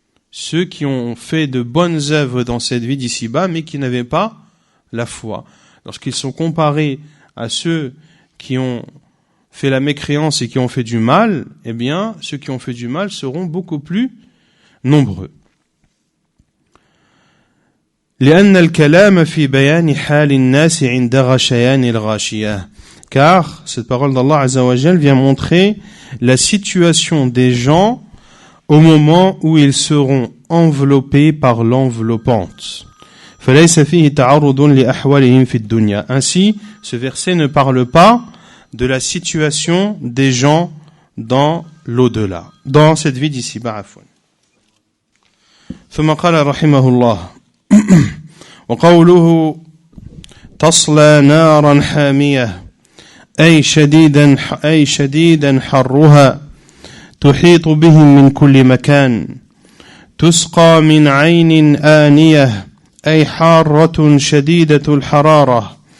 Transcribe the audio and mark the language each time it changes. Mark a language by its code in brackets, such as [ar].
[fr] Ceux qui ont fait de bonnes œuvres dans cette vie d'ici-bas, mais qui n'avaient pas la foi. Lorsqu'ils sont comparés à ceux qui ont fait la mécréance et qui ont fait du mal, eh bien, ceux qui ont fait du mal seront beaucoup plus nombreux. [ar] لأن الكلام في بيان حال الناس عند غشيان الغاشية. [fr] Car cette parole d'Allah Azza wa Jal vient montrer la situation des gens au moment où ils seront enveloppés par l'enveloppante. [ar] فليس فيه تعرض لأحوالهم في الدنيا. [fr] Ainsi, ce verset ne parle pas de la situation des gens dans l'au-delà, dans cette vie d'ici-bas. [ar] عفوا. ثم قال رحمه الله وقوله تصلى نارا حامية أي شديدا حرها تحيط بهم من كل مكان تسقى من عين آنية أي حارة شديدة الحرارة